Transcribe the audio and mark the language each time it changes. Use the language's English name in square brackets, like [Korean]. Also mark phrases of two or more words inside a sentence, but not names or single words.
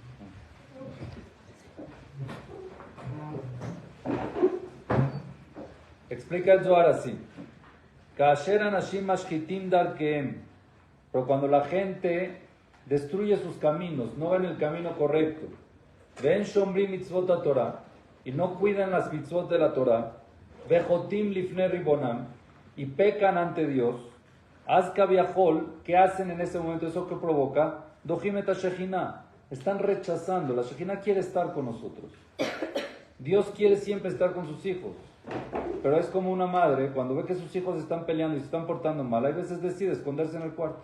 [Spanish] Explica el Zohar así. [Hebrew] כאשר אנשים משחיתים דרכיהם, [Spanish] pero cuando la gente destruye sus caminos, no va en el camino correcto, [Hebrew] ואינם שומרי מצוות התורה, [Spanish] y no cuidan las mitzvot de la Torah, [Hebrew] וחוטאים לפני ריבונם, [Spanish] y pecan ante Dios, [Hebrew] אז כביכול, [Spanish] ¿qué hacen en ese momento? ¿Eso qué provoca? [Hebrew] דוחים את השכינה, [Spanish] están rechazando. La Shechina quiere estar con nosotros. Dios quiere siempre estar con sus hijos, pero es como una madre, cuando ve que sus hijos están peleando y se están portando mal, hay veces decide esconderse en el cuarto.